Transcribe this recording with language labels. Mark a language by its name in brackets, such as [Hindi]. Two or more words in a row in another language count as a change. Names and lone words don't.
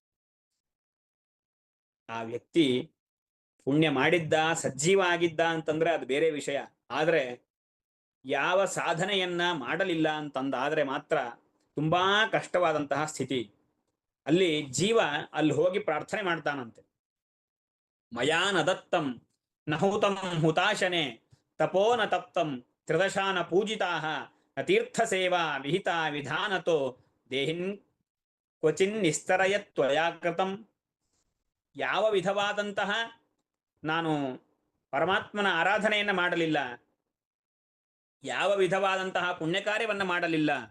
[Kannada] ಆ ವ್ಯಕ್ತಿ ಪುಣ್ಯ ಮಾಡಿದ್ದ, ಸಜ್ಜೀವ ಆಗಿದ್ದ ಅಂತಂದ್ರೆ ಅದು ಬೇರೆ ವಿಷಯ. ಆದ್ರೆ ಯಾವ ಸಾಧನೆಯನ್ನ ಮಾಡಲಿಲ್ಲ ಅಂತಂದಾದ್ರೆ ಮಾತ್ರ ತುಂಬಾ ಕಷ್ಟವಾದಂತಹ ಸ್ಥಿತಿ. ಅಲ್ಲಿ ಜೀವ ಅಲ್ಲಿ ಹೋಗಿ ಪ್ರಾರ್ಥನೆ ಮಾಡ್ತಾನಂತೆ. [Sanskrit] ಮಯಾ ನ ದತ್ತಂ ನಹುತಂ ಹುತಾಶನೆ ತಪೋ ನ ತಪ್ತಂ ತ್ರಿದಶಾನ ಪೂಜಿತಾಹ ನ ತೀರ್ಥ ಸೇವಾ ವಿಹಿತ ವಿಧಾನತೋ ದೇಹಿನ್ ಕ್ವಚಿನ್ ನಿಸ್ತರಯತ್ವಯಾಕೃತಂ. [Kannada] ಯಾವ ವಿಧವಾದಂತಹ ನಾನು ಪರಮಾತ್ಮನ ಆರಾಧನೆಯನ್ನ ಮಾಡಲಿಲ್ಲ, ಯಾವ ವಿಧವಾದಂತಹ ಪುಣ್ಯ ಕಾರ್ಯವನ್ನ ಮಾಡಲಿಲ್ಲ.